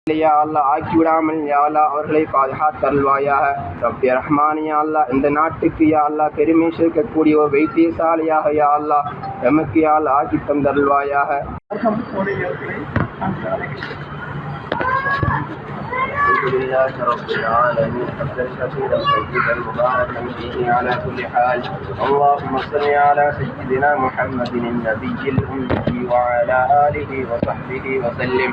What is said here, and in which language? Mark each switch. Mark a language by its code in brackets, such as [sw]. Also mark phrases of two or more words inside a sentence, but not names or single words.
[ar] يا الله [ta] ஆக்கிவிடாமல் [ar] يا الله [ta] அவர்களை பாதுகாத்தருள்வாயாக. [ar] رب رحمن يا الله [ta] இந்த நாட்டுக்கு [ar] يا الله [ta] பெருமை சேர்க்கக்கூடிய ஒரு வைத்தியசாலையாக [ar] يا الله [ta] எமக்கு [ar] يا الله [ta] ஆக்கி தந்தருள்வாயாக. [ar] الحمد لله رب العالمين حمدا كثيرا طيبا مباركا فيه على كل حال. اللهم صل على سيدنا محمد النبي الأمي وعلى آله وصحبه وسلم.